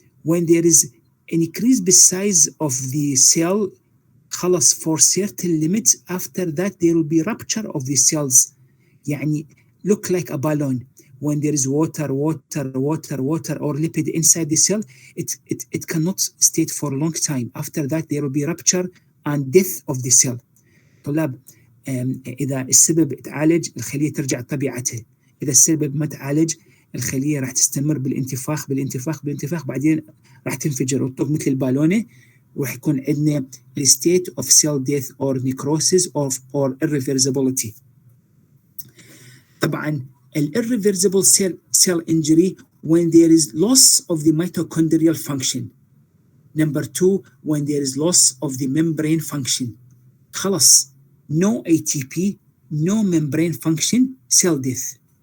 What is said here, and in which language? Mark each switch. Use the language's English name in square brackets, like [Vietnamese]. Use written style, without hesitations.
[English] When there is an increase the size of the cell, خلاص, for certain limits, after that there will be rupture of the cells. يعني look like a balloon. When there is water or lipid inside the cell, it cannot stay for a long time. After that there will be rupture and death of the cell. طلاب, [Arabic] إذا السبب تعالج الخلية ترجع طبيعتها، إذا السبب ما تعالج الخلية راح تستمر بالانتفاخ بعدين راح تنفجر وتطق مثل البالونة، وراح يكون عندنا [English] state of cell death or necrosis or irreversibility. طبعا irreversible cell injury when there is loss of the mitochondrial function. Number 2 when there is loss of the membrane function. خلاص no ATP, no membrane function, cell death.